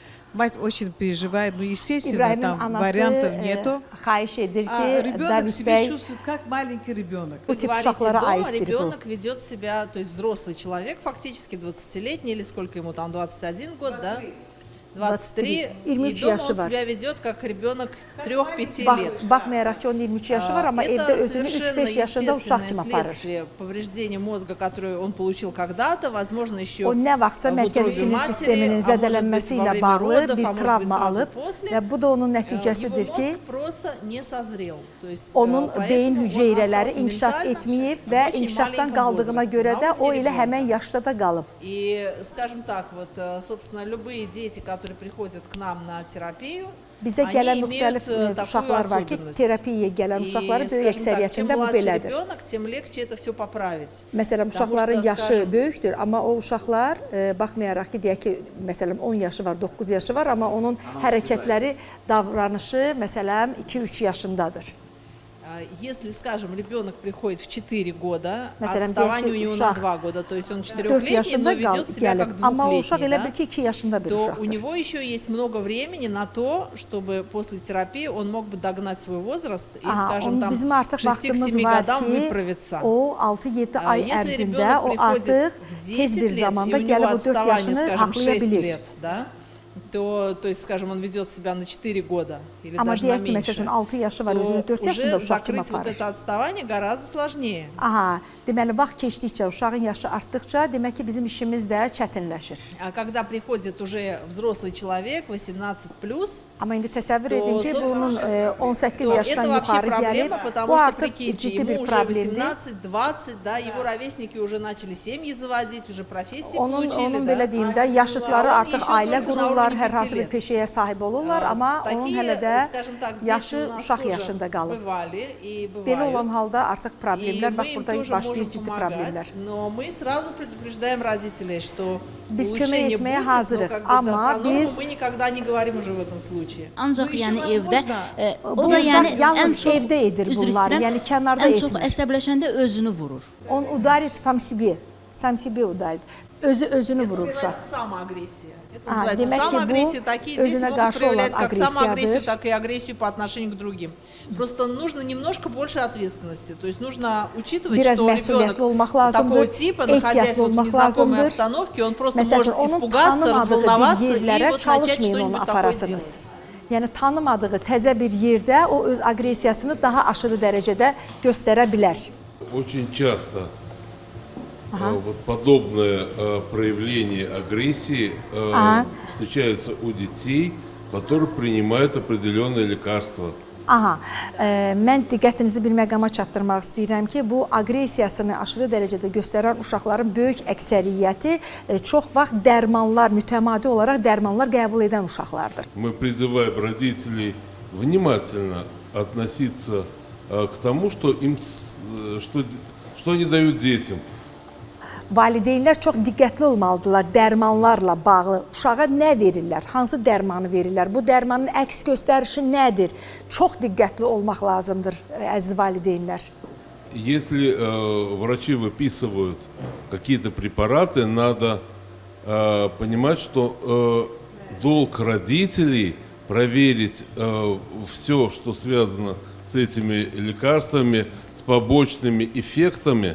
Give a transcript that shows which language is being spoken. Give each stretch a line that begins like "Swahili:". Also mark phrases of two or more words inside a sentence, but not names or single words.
Russian: Mать очень переживает, ну, естественно,
Azerbaijani: İbrahimin
Russian: там
Azerbaijani: anası
Russian: вариантов нету.
Azerbaijani: xahiş edir
Russian: А
Azerbaijani: ki
Russian: ребенок David себя
Azerbaijani: bəy
Russian: чувствует как маленький ребенок.
Azerbaijani: bu
Russian: Вы
Azerbaijani: tip
Russian: говорите,
Azerbaijani: uşaqlara
Russian: дома
Azerbaijani: aiddir bu.
Russian: ребенок ведет себя, то есть взрослый человек, фактически 20-летний, или сколько ему там, 21 год, да? 23, 23 и дома
Azerbaijani: yaşı
Russian: он
Azerbaijani: var.
Russian: себя ведет как ребенок 3-5
Azerbaijani: Bax,
Russian: лет.
Azerbaijani: baxmayaraq ki onun 23 yaşı var, amma evdə
Russian: Это
Azerbaijani: özünü
Russian: совершенно
Azerbaijani: 3-5 yaşında uşaq
Russian: естественное
Azerbaijani: kimi aparır.
Russian: следствие повреждения мозга, которое он получил когда-то, возможно, еще
Azerbaijani: O nə vaxtsa
Russian: в
Azerbaijani: mərkəzi
Russian: утробе
Azerbaijani: sinir
Russian: матери,
Azerbaijani: sisteminin
Russian: а может быть,
Azerbaijani: zədələnməsi
Russian: во
Azerbaijani: ilə
Russian: время
Azerbaijani: bağlı
Russian: родов,
Azerbaijani: bir
Russian: а может быть,
Azerbaijani: travma
Russian: сразу
Azerbaijani: alıb
Russian: после.
Azerbaijani: və bu da onun
Russian: Его
Azerbaijani: nəticəsidir ki,
Russian: мозг просто не созрел. То есть,
Azerbaijani: onun
Russian: поэтому
Azerbaijani: beyin
Russian: он
Azerbaijani: hüceyrələri
Russian: остался
Azerbaijani: inkişaf
Russian: ментально
Azerbaijani: etməyib
Russian: в
Azerbaijani: və
Russian: очень
Azerbaijani: inkişafdan
Russian: маленьком
Azerbaijani: qaldığına
Russian: возрасте,
Azerbaijani: görə
Russian: на
Azerbaijani: də o
Russian: уровне
Azerbaijani: elə
Russian: ребенка.
Azerbaijani: həmən yaşda da qalıb.
Russian: И, скажем так, вот, собственно, любые дети, которые приходят к нам на терапию,
Azerbaijani: Bizə
Russian: они
Azerbaijani: gələn
Russian: имеют
Azerbaijani: müxtəlif
Russian: такую
Azerbaijani: uşaqlar var ki,
Russian: особенность.
Azerbaijani: terapiyaya gələn
Russian: И,
Azerbaijani: uşaqların böyük
Russian: скажем так, чем
Azerbaijani: əksəriyyətində bu
Russian: младше
Azerbaijani: belədir.
Russian: ребенок, тем легче это все поправить.
Azerbaijani: Məsələn,
Russian: Потому
Azerbaijani: uşaqların
Russian: что,
Azerbaijani: yaşı
Russian: скажем,
Azerbaijani: böyükdür, amma o uşaqlar baxmayaraq ki, deyək ki, məsələn 10 yaşı var, 9 yaşı var, amma onun hərəkətləri, davranışı məsələn 2-3 yaşındadır.
Russian: Если, скажем, ребенок приходит в 4 года, а
Azerbaijani: Məsələn,
Russian: отставание у
Azerbaijani: deyək ki,
Russian: него на
Azerbaijani: uşaq
Russian: 2 года, то есть он 4 4-летний, но
Azerbaijani: yaşında
Russian: ведет себя
Azerbaijani: gəlib,
Russian: как
Azerbaijani: amma o uşaq
Russian: 2-летний,
Azerbaijani: elə
Russian: да,
Azerbaijani: bil ki 2 yaşında bir
Russian: то у
Azerbaijani: uşaqdır.
Russian: него еще есть много времени на то, чтобы после терапии он мог бы догнать свой возраст и, скажем, там,
Azerbaijani: Bizim
Russian: к
Azerbaijani: artıq 6-7 vaxtımız var
Russian: годам
Azerbaijani: ki,
Russian: выправиться.
Azerbaijani: o 6-7 ay
Russian: Если
Azerbaijani: ərzində
Russian: ребенок
Azerbaijani: o
Russian: приходит
Azerbaijani: artıq
Russian: в
Azerbaijani: tez 10 bir
Russian: лет, и
Azerbaijani: zamanda
Russian: у него
Azerbaijani: gəlib o 4
Russian: отставание,
Azerbaijani: yaşını
Russian: скажем,
Azerbaijani: haqlaya 6 bilir.
Russian: лет, да, то есть, скажем, он ведет себя на 4 года или
Azerbaijani: Amma
Russian: даже на
Azerbaijani: deyək ki,
Russian: меньше,
Azerbaijani: məsələn 6 yaşı var, özünü
Russian: то
Azerbaijani: 4 yaşında
Russian: уже
Azerbaijani: uşaq kimi
Russian: закрыть вот
Azerbaijani: aparır.
Russian: это отставание гораздо сложнее.
Azerbaijani: Aha, deməli vaxt keçdikcə, uşağın yaşı artdıqca, demək ki, bizim işimiz də çətinləşir.
Russian: А когда приходит уже взрослый человек, 18+,
Azerbaijani: Amma indi təsəvvür
Russian: To,
Azerbaijani: edin ki, bunun 18
Russian: то
Azerbaijani: yaşdan
Russian: это вообще
Azerbaijani: yuxarı gəlib,
Russian: проблема, потому
Azerbaijani: bu
Russian: что,
Azerbaijani: artıq
Russian: прикиньте,
Azerbaijani: ciddi
Russian: ему
Azerbaijani: bir
Russian: уже
Azerbaijani: problemdir.
Russian: 18-20, да, его ровесники уже начали семьи заводить, уже профессии получили,
Azerbaijani: Onun
Russian: да.
Azerbaijani: belə deyim də, yaşıtları
Russian: А он
Azerbaijani: artıq
Russian: еще
Azerbaijani: ailə
Russian: только на
Azerbaijani: qururlar,
Russian: уровне
Azerbaijani: hər hansı 5 bir
Russian: лет.
Azerbaijani: peşəyə sahib olurlar, amma onun
Russian: Такие,
Azerbaijani: hələ də
Russian: скажем так, дети
Azerbaijani: yaşı
Russian: у нас
Azerbaijani: uşaq
Russian: тоже
Azerbaijani: yaşında qalıb.
Russian: бывали и
Azerbaijani: Belə olan
Russian: бывают.
Azerbaijani: halda artıq
Russian: И
Azerbaijani: problemlər,
Russian: мы
Azerbaijani: bax
Russian: им
Azerbaijani: burada
Russian: тоже
Azerbaijani: başlayır
Russian: можем
Azerbaijani: ciddi
Russian: помогать,
Azerbaijani: problemlər.
Russian: но мы сразу предупреждаем родителей, что
Azerbaijani: Biz kömək
Russian: улучшение
Azerbaijani: etməyə
Russian: будет, но
Azerbaijani: hazırıq,
Russian: как бы, да,
Azerbaijani: amma
Russian: про норму
Azerbaijani: biz
Russian: мы никогда не говорим уже в этом случае.
Azerbaijani: Ancaq Bu işi yəni var, evdə można. o Bu da uşaq yəni yalnız ən çox evdə edir üzr bunları, istəyirəm, yəni kənarda ən çox etmir. əsəbləşəndə özünü vurur.
Russian: Он ударит сам себе ударит.
Azerbaijani: Özünü vurur uşaq.
Russian: Это самоагрессия. Это А, называется
Azerbaijani: demek ki bu
Russian: самоагрессия. Такие дети
Azerbaijani: özünə
Russian: могут
Azerbaijani: qarşı
Russian: проявлять
Azerbaijani: olan
Russian: как самоагрессию,
Azerbaijani: aqressiyadır.
Russian: так и агрессию по отношению к другим. Просто нужно немножко больше ответственности. То есть нужно учитывать,
Azerbaijani: Biraz
Russian: что
Azerbaijani: məsuliyyətli
Russian: ребенок
Azerbaijani: olmaq lazımdır,
Russian: такого типа, находясь
Azerbaijani: ehtiyatlı
Russian: вот в
Azerbaijani: olmaq
Russian: незнакомой
Azerbaijani: lazımdır.
Russian: обстановке, он просто
Azerbaijani: Məsələn,
Russian: может
Azerbaijani: onun
Russian: испугаться,
Azerbaijani: tanımadığı bir
Russian: разволноваться и
Azerbaijani: yerlərə
Russian: вот начать
Azerbaijani: çalışmayın onu
Russian: что-нибудь такое
Azerbaijani: aparasınız.
Russian: делать.
Azerbaijani: Yəni tanımadığı təzə bir yerdə o öz aqressiyasını daha aşırı dərəcədə göstərə bilər.
Russian: Очень часто вот подобное проявление агрессии встречается у детей, которые принимают определенные лекарства.
Azerbaijani: Aha, mən diqqətinizi bir məqama çatdırmaq istəyirəm ki, bu aqressiyasını aşırı dərəcədə göstərən uşaqların böyük əksəriyyəti çox vaxt dərmanlar, mütəmadi olaraq dərmanlar qəbul edən uşaqlardır.
Russian: Мы призываем родителей внимательно относиться к тому, что что они дают детям.
Azerbaijani: Valideynlər çox diqqətli olmalıdırlar dərmanlarla bağlı. Uşağa nə verirlər, hansı dərmanı verirlər, bu dərmanın əks göstərişi nədir? Çox diqqətli olmaq lazımdır, əziz valideynlər.
Russian: Если врачи выписывают какие-то препараты, надо понимать, что долг родителей проверить все, что связано с этими лекарствами, с побочными эффектами.